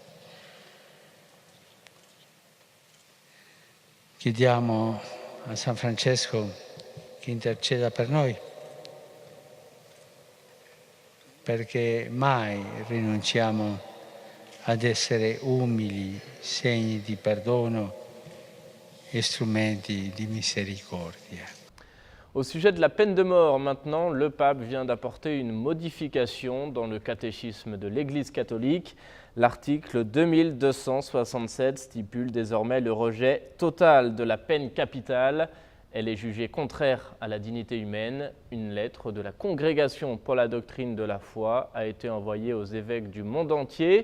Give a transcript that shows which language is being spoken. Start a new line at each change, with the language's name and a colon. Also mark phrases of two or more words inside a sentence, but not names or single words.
Italian: Chiediamo a San Francesco che interceda per noi, perché mai rinunciamo ad essere umili, segni di perdono e strumenti di misericordia.
French: Au sujet de la peine de mort, maintenant, le pape vient d'apporter une modification dans le catéchisme de l'Église catholique. L'article 2267 stipule désormais le rejet total de la peine capitale. Elle est jugée contraire à la dignité humaine. Une lettre de la Congrégation pour la doctrine de la foi a été envoyée aux évêques du monde entier.